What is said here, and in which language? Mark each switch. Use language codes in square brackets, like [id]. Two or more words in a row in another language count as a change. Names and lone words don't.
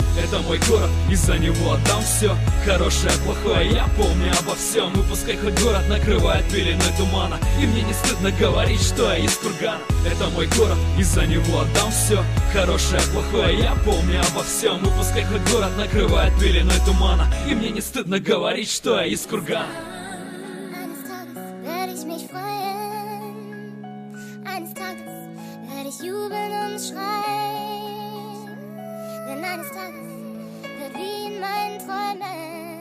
[ru] Это мой город, и за него отдам все. Хорошее, плохое, я помню обо всем. И пускай хоть город накрывает пеленой тумана, и мне не стыдно говорить, что я из кургана. Это мой город, и за него отдам все. Хорошее, плохое, я помню обо всем. И пускай хоть город накрывает пеленой тумана, и мне не стыдно говорить, что я из кургана. [de] Eines Tages werde ich jubeln und schreien, denn eines Tages wird wie in meinen Träumen